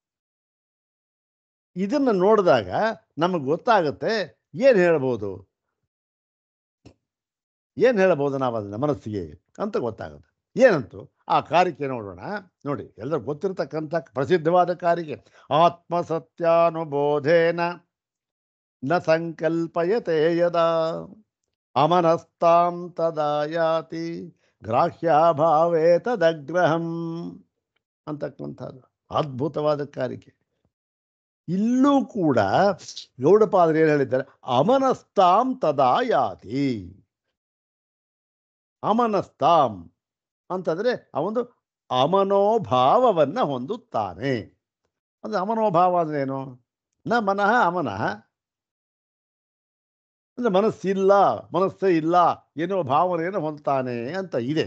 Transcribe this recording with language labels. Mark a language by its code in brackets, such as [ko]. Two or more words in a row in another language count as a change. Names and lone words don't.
[kn] ಇದನ್ನು ನೋಡಿದಾಗ ನಮಗೆ ಗೊತ್ತಾಗುತ್ತೆ ಏನು ಹೇಳ್ಬೋದು ನಾವು ಅದನ್ನು ಮನಸ್ಸಿಗೆ ಅಂತ ಗೊತ್ತಾಗುತ್ತೆ. ಏನಂತೂ ಆ ಕಾರಿಕೆ ನೋಡೋಣ. ನೋಡಿ, ಎಲ್ಲರೂ ಗೊತ್ತಿರತಕ್ಕಂಥ ಪ್ರಸಿದ್ಧವಾದ ಕಾರಿಕೆ. [sa] ಆತ್ಮಸತ್ಯಾನುಬೋಧೇನ ನ ಸಂಕಲ್ಪಯತೆ ಯದಾ ಅಮನಸ್ತಾಂ ತದಾ ಯಾತಿ ಗ್ರಾಹ್ಯಾಭಾವೇ ತದಗ್ರಹಂ [kn] ಅಂತಕ್ಕಂಥದ್ದು ಅದ್ಭುತವಾದ ಕಾರಿಕೆ. ಇಲ್ಲೂ ಕೂಡ ಗೌಡಪಾದರು ಏನು ಹೇಳಿದ್ದಾರೆ, [sa] ಅಮನಸ್ತಾಂ ತದಾ ಯಾತಿ. [kn] ಅಮನಸ್ತಾಂ ಅಂತಂದರೆ ಅವನು ಅಮನೋಭಾವವನ್ನು ಹೊಂದುತ್ತಾನೆ. ಅಂದರೆ ಅಮನೋಭಾವ ಅಂದ್ರೇನು? [sa] ನ ಮನಃ ಅಮನಃ, [kn] ಅಂದರೆ ಮನಸ್ಸೇ ಇಲ್ಲ ಎನ್ನುವ ಭಾವನೆಯನ್ನು ಹೊಂದ್ತಾನೆ ಅಂತ ಇದೆ.